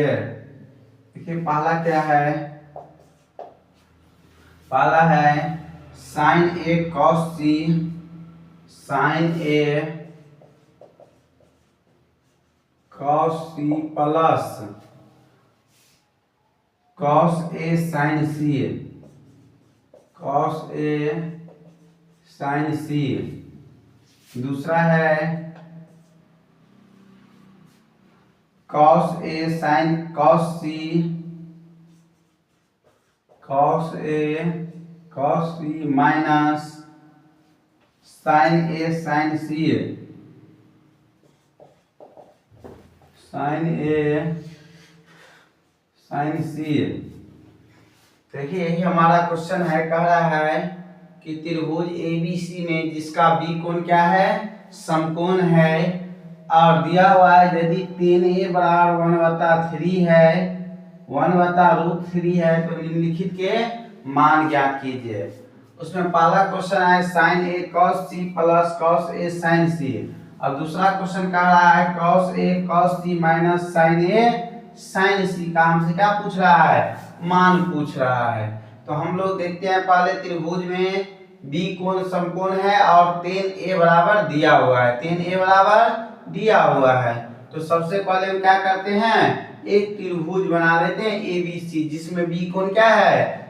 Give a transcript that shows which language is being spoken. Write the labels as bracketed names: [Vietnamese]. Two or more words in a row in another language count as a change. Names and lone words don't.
[Hindi] देखिए पहला क्या है? पहला है [English] sin A cos C, sin A cos C plus cos A sin C, cos A sin C. [Hindi] दूसरा है [English] cos A sin cos C, cos A cos C minus sin A sin C, sin A sin C. [Hindi] देखिए यही हमारा क्वेश्चन है। कह रहा है कि त्रिभुज ABC में जिसका B कोण क्या है? समकोण है, और दिया हुआ है यदि 10a बराबर 1/3 है, 1/√3 है, तो निम्नलिखित के मान ज्ञात कीजिए। उसमें पहला क्वेश्चन है [English] sin A cos C plus cos A sin C, [Hindi] और दूसरा क्वेश्चन कह रहा है [English] cos A cos C minus sin A sin C [Hindi] का हमसे क्या पूछ रहा है? मान पूछ रहा है। तो हम लोग देखते हैं पहले त्रिभुज में B कोण समकोण है और 10a बराबर दिया हुआ है। 10a बराबर दिया हुआ है, तो सबसे पहले हम क्या करते हैं? एक त्रिभुज बना लेते हैं ABC, जिसमें B कोण क्या है?